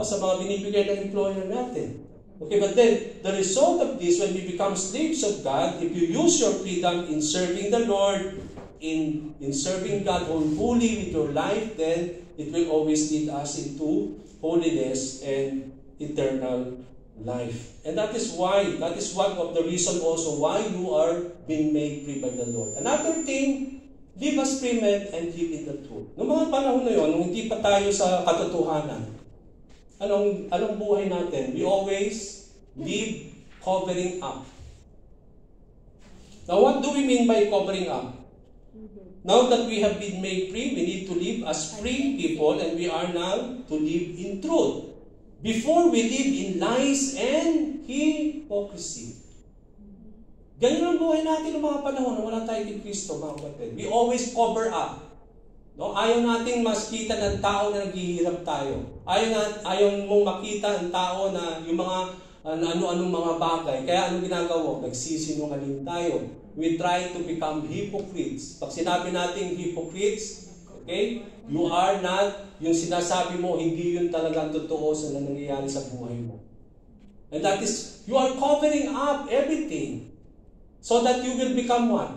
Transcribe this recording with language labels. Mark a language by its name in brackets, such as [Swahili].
[Filipino] Sa mga binibigay ng employer natin. [English] Okay, but then, the result of this, when we become slaves of God, if you use your freedom in serving the Lord, in serving God wholly with your life, then it will always lead us into holiness and eternal life. And that is one of the reason also why you are being made free by the Lord. Another thing, live as free men and live in the truth. [Filipino] Noong mga panahon na yun, nung hindi pa tayo sa katotohanan, anong buhay natin? [English] We always live covering up. Now, what do we mean by covering up? Now that we have been made free, we need to live as free people, and we are now to live in truth. Before we live in lies and hypocrisy. [Filipino] Ganyan ang buhay natin ng mga panahon na wala tayo kay Kristo, mga kapatid. [English] We always cover up. [Filipino] No? Ayaw nating makita ng tao na naghihirap tayo. Ayaw mong makita ng tao na yung mga ano-anong mga bagay. Kaya ano ginagawa? Nagsisinungaling tayo. [English] We try to become hypocrites. [Filipino] Pag sinabi natin hypocrites, [English] okay, you are not, [Filipino] yung sinasabi mo, hindi yun talagang totoo sa nangyayari sa buhay mo. [English] And that is, you are covering up everything so that you will become what?